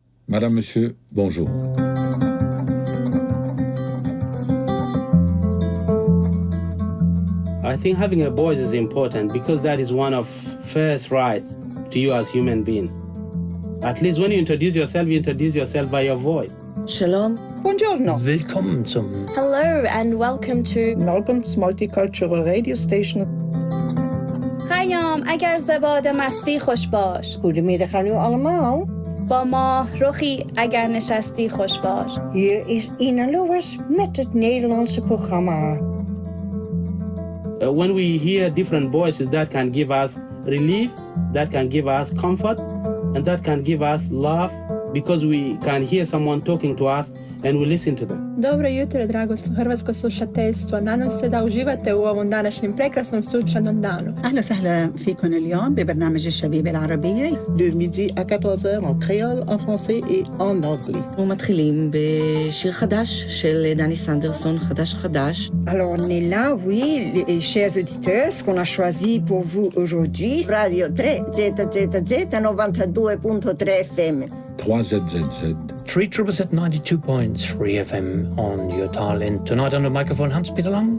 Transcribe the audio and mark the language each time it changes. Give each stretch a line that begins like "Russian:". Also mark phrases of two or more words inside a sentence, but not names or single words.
French: Madame, Monsieur, bonjour.
English: I think having a voice is important because that is one of first rights to you as human being. At least when you introduce yourself by your voice.
Hebrew: Shalom.
Italian: Buongiorno.
German: Willkommen zum
English: Hello and welcome to Melbourne's multicultural radio station.
Persian: خیام اگر زباد مستی خوش باش.
Dutch: Goedemiddag aan u allemaal.
Persian: با ما رخی اگر نشستی خوش باش.
Dutch: Hier is Ina Lewis met het Nederlandse programma.
English: When we hear different voices, that can give us relief, that can give us comfort, and that can give us love because we can hear someone talking to us and we listen to them.
Croatian: Dobro jutro, drago hrvatsko slušateljstvo. Nadam se da uživate u ovom današnjem prekrasnom sunčanom danu.
Arabic: أهلا وسهلا فيكم اليوم ببرنامج الشبيبة العربية
French: De midi à 14h en créole, en français et en anglais.
Hebrew: ומתחילים בשיר חדש של דני סנדרסון, חדש.
French: Alors on est là, oui, les chers auditeurs, ce qu'on a choisi pour vous aujourd'hui.
English: Radio 3 ZZZ 92.3 FM. 3ZZZ. 3ZZZ 92.3 FM on your dial in. Tonight on the microphone, Hans-Peter Lang.